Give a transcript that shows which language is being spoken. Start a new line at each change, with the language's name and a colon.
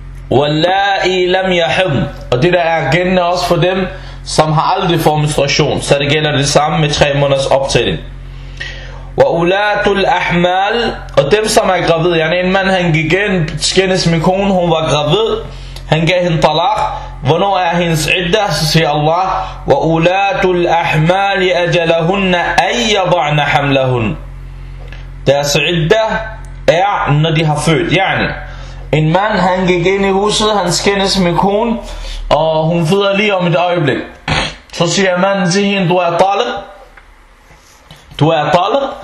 Danish: Og det der er gældende også for dem, som har aldrig fået menstruation, så det gælder det samme med 3 måneders optælling.
Arabic: وَأُولَاتُ الْأَحْمَالِ.
Danish: Og dem som er gravid, yani en mand han gik ind, skændes med kone, hun var gravid, han gav hende talak. Hvornår er hendes idda? Så siger Allah,
Arabic: وَأُولَاتُ الْأَحْمَالِ أَجَلَهُنَّ أَيَّضَعْنَ حَمْلَهُنَّ.
Danish: Deres idda er, når de har født, yani en mand han gik ind i huset, han skændes med kone, og hun føder lige om et øjeblik. Så siger manden til hende, du er talak.